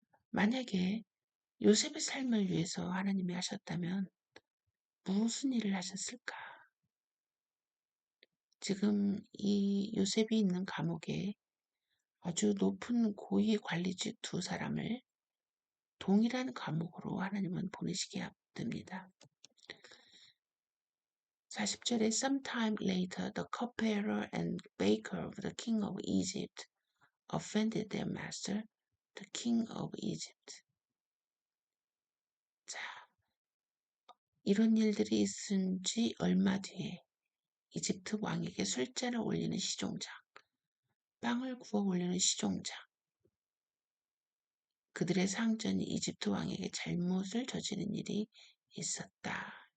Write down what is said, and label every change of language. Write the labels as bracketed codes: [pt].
[ko] 만약에 요셉의 삶을 위해서 하나님이 하셨다면 무슨 일을 하셨을까? 지금 이 요셉이 있는 감옥에 아주 높은 고위 관리직 두 사람을 동일한 감옥으로 하나님은 보내시게 됩니다. 40절에 [en] Sometime later the cupbearer and baker of the king of Egypt offended their master, the king of Egypt. [ko] 자, 이런 일들이 있은 지 얼마 뒤에 이집트 왕에게 술잔을 올리는 시종장, 빵을 구워 올리는 시종장, 그들의 상전이 이집트 왕에게 잘못을 저지른 일이 있었다.